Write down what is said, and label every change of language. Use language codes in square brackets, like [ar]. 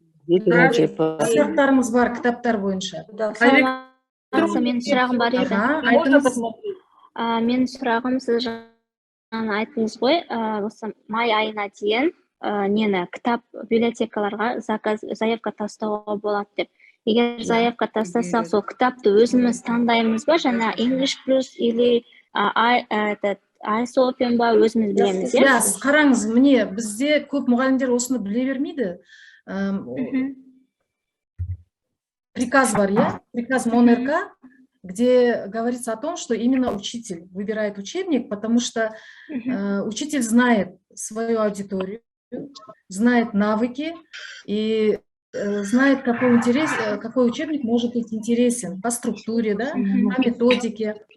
[kk] Сұрақтарыңыз бар кітаптар бойынша. Менің сұрағым бар еді. Менің сұрағым, сіз жаңа айттыңыз ғой, осы май айына дейін кітап библиотекаларға заявка тастауға болады деп. Егер заявка тастасақ, сол кітапты өзіміз таңдаймыз ба, жаңа English Plus или ISO ба өзіміз білеміз, иә? Қараңыз, міне бізде көп мұғалімдер осыны біле бермейді. Приказ бар, я? [ru] Приказ МОН-РК, где говорится о том, что именно учитель выбирает учебник, потому что учитель знает свою аудиторию, знает навыки и знает, какой учебник может быть интересен по структуре, да, по методике.